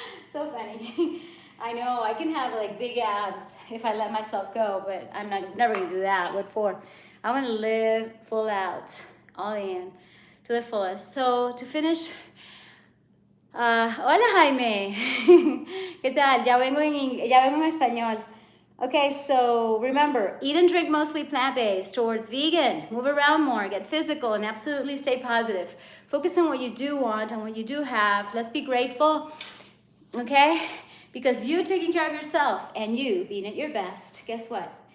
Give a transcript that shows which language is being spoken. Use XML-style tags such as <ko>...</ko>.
<en>So funny. I know I can have like big abs if I let myself go, but I'm never gonna do that. What for? I want to live full out, all in, to the fullest. So to finish,</en> <es>hola Jaime, ¿qué tal? Ya vengo en español.</es> <en>Okay, so remember, eat and drink mostly plant-based, towards vegan, move around more, get physical, and absolutely stay positive. Focus on what you do want and what you do have. Let's be grateful, okay? Because you taking care of yourself and you being at your best, guess what?</en>